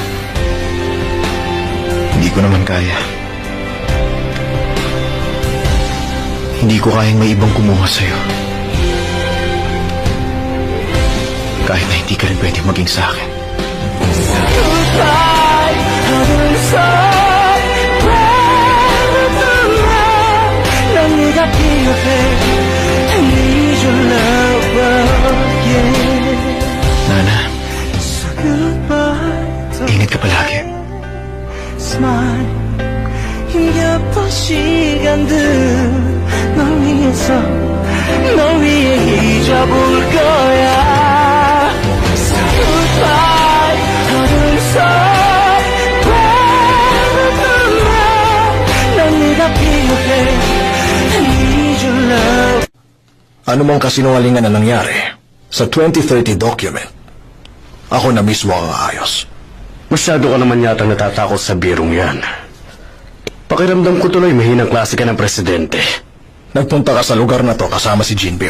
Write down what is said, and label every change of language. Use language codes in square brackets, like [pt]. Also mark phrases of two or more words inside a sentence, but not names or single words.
[tl] Hindi ko naman kaya. Hindi ko kayang may ibang kumuha sa'yo. Kahit na hindi ka rin pwede maging sa akin. [en] Goodbye, [ko] 어두운 난 네가 필요해 [en] I need your love, yeah Nana, So goodbye, [tl] ingat ka palagi. [ko] smile 힘겹던 시간들 널 위해서 널 위해 잊어볼 거야 [en] So goodbye [ko] 어두운 난 네가 필요해 [en] I need your love [tl] Ano mang kasinungalingan na nangyari sa 2030 document, ako na mismo ang aayos. Masyado ka naman yata natatakot sa birong yan. Pakiramdam ko tuloy mahinang klase ka ng presidente. Nagpunta ka sa lugar na to kasama si Jinpyo.